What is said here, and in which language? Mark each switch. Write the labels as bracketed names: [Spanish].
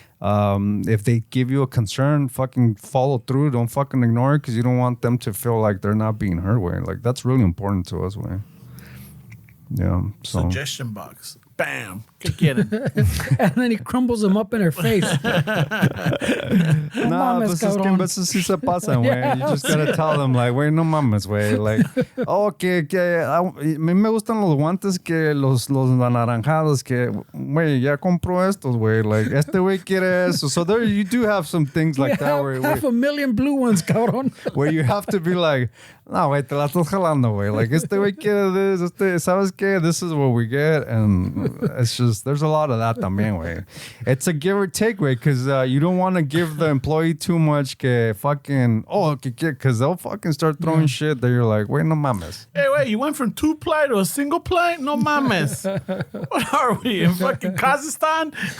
[English] If they give you a concern, fucking follow through. Don't fucking ignore it, because you don't want them to feel like they're not being heard, way. Like, that's really important to us, way. Yeah. So. Suggestion box. Bam. Get it. And then he crumbles them up in her face. [Spanish] Nah, pues es que en veces sí se pasan, güey. You just gotta tell them, like, güey, no mames, güey. Like, a mí me gustan los guantes que los anaranjados que, güey, ya compró estos, güey. Like, este güey quiere eso. [English] So there, you do have some things like that, where 500,000 blue ones, cabrón. [Spanish] Where you have to be like, no, güey, te la estás jalando, güey. Like, este güey quiere this, ¿sabes qué? [English] This is what we get. And it's just, there's a lot of that también, güey. It's a give or take, güey, because you don't want to give the employee too much que fucking, because they'll fucking start throwing shit that you're like, wait, no mames. Hey, wait, you went from 2-ply to a single-ply? No mames. What are we, in fucking Kazakhstan?